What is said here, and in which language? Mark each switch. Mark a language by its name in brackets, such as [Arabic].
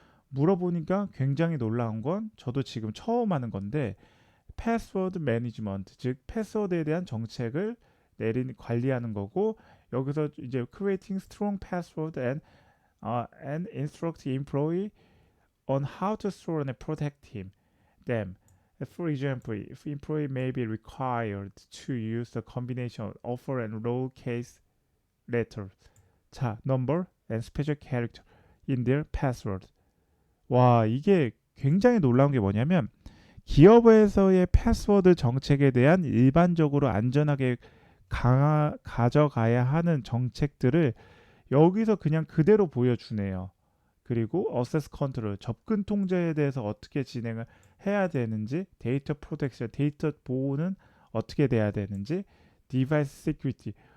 [Korean] 물어보니까 굉장히 놀라운 건 저도 지금 처음 하는 건데 패스워드 매니지먼트 즉 패스워드에 대한 정책을 관리하는 거고 여기서 이제 [English] creating strong password and instruct employee on how to store and protect them. For example, if employee may be required to use a combination of upper and lower case letters, 자, number and special character in their password. [Korean] 와, 이게 굉장히 놀라운 게 뭐냐면 기업에서의 패스워드 정책에 대한 일반적으로 안전하게 가져가야 하는 정책들을 여기서 그냥 그대로 보여주네요. 그리고 어세스 컨트롤, 접근 통제에 대해서 어떻게 진행을 해야 되는지, 데이터 프로텍션, 데이터 보호는 어떻게 돼야 되는지, 디바이스 시큐리티.